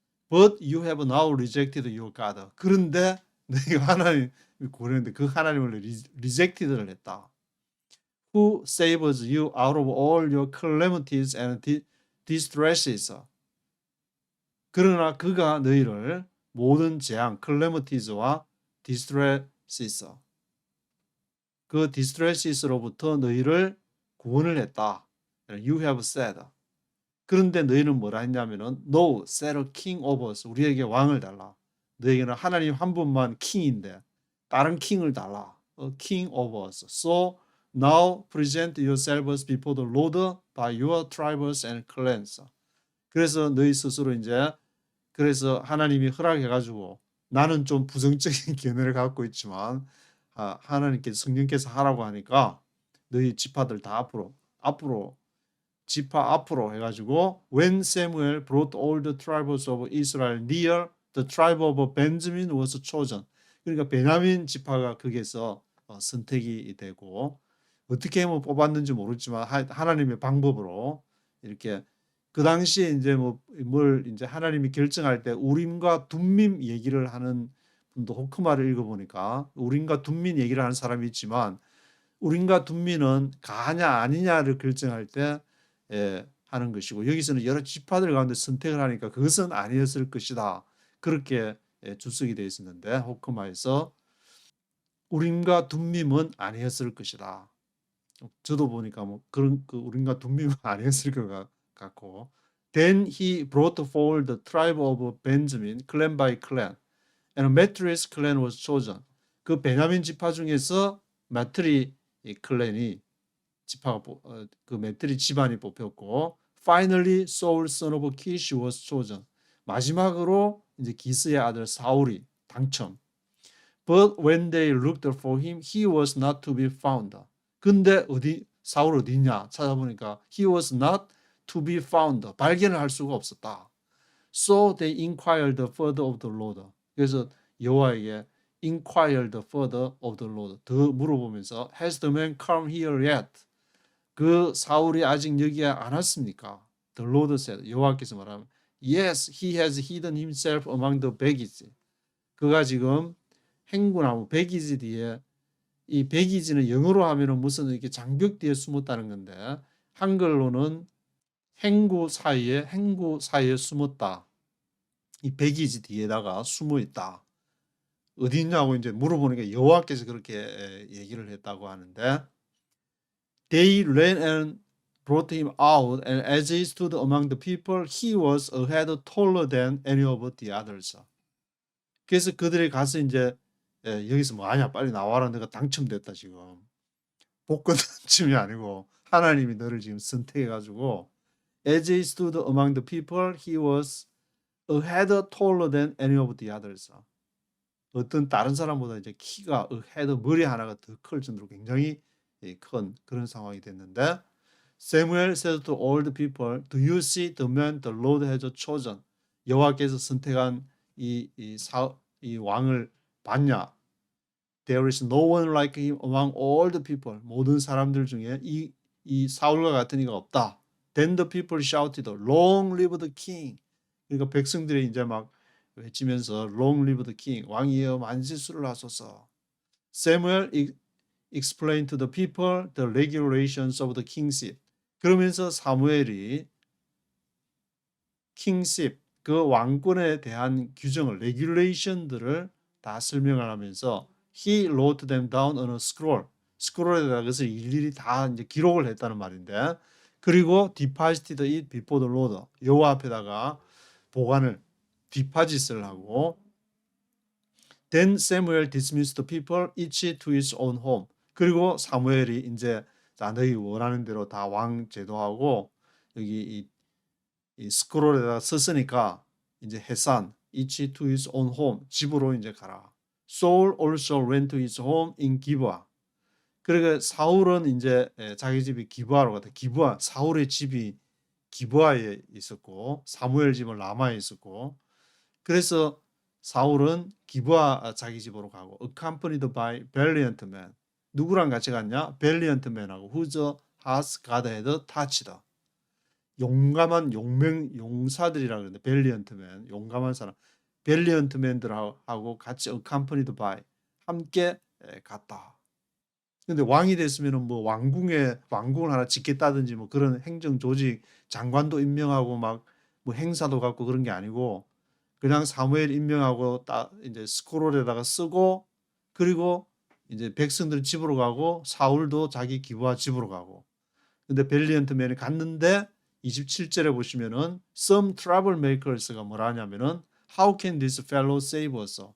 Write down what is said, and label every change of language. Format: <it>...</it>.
<en>But you have now rejected your God.</en> <ko>그런데 너희가 하나님 구원했는데 그 하나님을 rejected를 했다.</ko> <en>Who saves you out of all your calamities and distresses.</en> <ko>그러나 그가 너희를 모든 재앙, calamieties와 distresses, 그 distresses로부터 너희를 구원을 했다.</ko> <en>You have said.</en> <ko>그런데 너희는 뭐라 했냐면은</ko> <en>No, set a king over us.</en> <ko>우리에게 왕을 달라. 너희에게는 하나님 한 분만 킹인데 다른 킹을 달라.</ko> <en>A king over us. So now present yourselves before the Lord by your tribes and clans.</en> <ko>그래서 너희 스스로 이제 그래서 하나님이 허락해가지고 나는 좀 부정적인 견해를 갖고 있지만 하나님께서 성령께서 하라고 하니까 너희 지파들 다 앞으로 지파 앞으로 해가지고</ko> <en>When Samuel brought all the tribes of Israel near, the tribe of Benjamin was chosen.</en> <ko>그러니까 베냐민 지파가 거기에서 선택이 되고 어떻게 뭐 뽑았는지 모르지만 하나님의 방법으로 이렇게 그 당시에 이제 뭘 이제 하나님이 결정할 때 우림과 둠밈 얘기를 하는 분도 호크마를 읽어보니까 우림과 둠밈 얘기를 하는 사람이 있지만 우림과 둠밈은 가냐 아니냐를 결정할 때 하는 것이고 여기서는 여러 지파들 가운데 선택을 하니까 그것은 아니었을 것이다. 그렇게 주석이 되어 있었는데 호크마에서 우림과 둠밈은 아니었을 것이다. 저도 보니까 뭐 그런 그 우림과 둠밈은 아니었을 것 같고</ko> <en>Then he brought forward the tribe of Benjamin, clan by clan, and Matris clan was chosen.</en> <ko>그 베냐민 지파 중에서 마트리 클랜이 지파가 그 메트리 집안이 뽑혔고</ko> <en>Finally Saul son of Kish was chosen.</en> <ko>마지막으로 이제 기스의 아들 사울이 당첨.</ko> <en>But when they looked for him, he was not to be found.</en> <ko>근데 사울 어디 있냐 찾아보니까</ko> <en>he was not to be found.</en> <ko>발견을 할 수가 없었다.</ko> <en>So they inquired further of the Lord.</en> <ko>그래서 여호와에게</ko> <en>inquired further of the Lord.</en> <ko>더 물어보면서</ko> <en>Has the man come here yet?</en> <ko>그 사울이 아직 여기에 안 왔습니까?</ko> <en>The Lord said.</en> <ko>여호와께서 말하면</ko> <en>Yes, he has hidden himself among the baggage.</en> <ko>그가 지금 행구나무 백이지 뒤에 이 백이지는 영어로 하면은 무슨 이렇게 장벽 뒤에 숨었다는 건데 한글로는 행구 사이에 숨었다. 이 백이지 뒤에다가 숨어 있다. 어디 있냐고 이제 물어보니까 여호와께서 그렇게 얘기를 했다고 하는데</ko> <en>They ran and brought him out, and as he stood among the people, he was a head taller than any of the others.</en> <ko>그래서 그들이 가서 이제 여기서 뭐 하냐 빨리 나와라 내가 당첨됐다 지금. 복권 당첨이 아니고 하나님이 너를 지금 선택해가지고</ko> <en>As he stood among the people, he was a head taller than any of the others.</en> <ko>어떤 다른 사람보다 이제 키가 a head 머리 하나가 더 클 정도로 굉장히 큰 그런 상황이 됐는데</ko> <en>Samuel said to all the people, Do you see the man the Lord has chosen?</en> <ko>여호와께서 선택한 이 왕을 봤냐?</ko> <en>There is no one like him among all the people.</en> <ko>모든 사람들 중에 이 사울과 같은 이가 없다.</ko> <en>Then the people shouted, Long live the king.</en> <ko>그러니까 백성들이 이제 막 외치면서</ko> <en>Long live the king.</en> <ko>왕이여 만세수를 하소서.</ko> <en>Samuel explained to the people the regulations of the kingship.</en> <ko>그러면서 사무엘이 kingship, 그 왕권에 대한 규정을, regulation들을 다 설명을 하면서</ko> <en>he wrote them down on a scroll.</en> <ko>스크롤에다가 그것을 일일이 다 이제 기록을 했다는 말인데 그리고</ko> <en>deposited it before the Lord.</en> <ko>여호와 앞에다가 보관을 뒷파짓을 하고</ko> <en>Then Samuel dismissed the people each to his own home.</en> <ko>그리고 사무엘이 이제 자 너희 원하는 대로 다 왕 제도하고 여기 이 스크롤에다 썼으니까 이제 해산</ko> <en>each to his own home</en> <ko>집으로 이제 가라.</ko> <en>Saul also went to his home in Gibeah.</en> <ko>그러니까 사울은 이제 자기 집이 기브아로 갔다. 기브아 사울의 집이 기브아에 있었고 사무엘 집은 라마에 있었고 그래서 사울은 기브아 자기 집으로 가고</ko> <en>accompanied by valiant men.</en> <ko>누구랑 같이 갔냐?</ko> <en>valiant men하고 whose hearts God had touched.</en> <ko>용감한 용사들이라 그러는데 valiant men 용감한 사람 valiant men들하고 같이 accompanied by 함께 갔다. 근데 왕이 됐으면은 뭐 왕궁을 하나 짓겠다든지 뭐 그런 행정 조직 장관도 임명하고 막 뭐 행사도 갖고 그런 게 아니고 그냥 사무엘 임명하고 딱 이제 스크롤에다가 쓰고 그리고 이제 백성들 집으로 가고 사울도 자기 기브아 집으로 가고 근데 벨리언트맨이 갔는데 27절에 보시면은 some troublemakers가 뭐라 하냐면은</ko> <en>how can this fellow save us?</en>